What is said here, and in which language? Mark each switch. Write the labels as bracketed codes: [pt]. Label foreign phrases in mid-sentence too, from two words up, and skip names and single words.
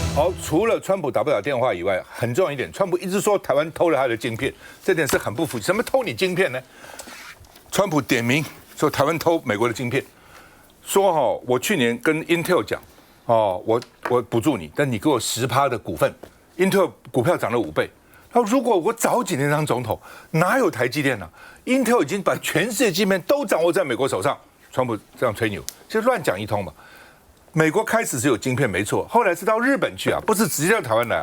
[zh] 好，除了川普打不了電話以外，很重要一點，川普一直說台灣偷了他的晶片，這點是很不服氣。什麼偷你晶片呢？川普點名說台灣偷美國的晶片，說我去年跟 Intel 講，我補助你，但你給我10%的股份 ，Intel 股票漲了5倍。他說如果我早幾年當總統，哪有台積電呢？Intel 已經把全世界晶片都掌握在美國手上。川普這樣吹牛，其實亂講一通嘛。美國開始是有晶片沒錯，後來是到日本去啊，不是直接到台灣來啊。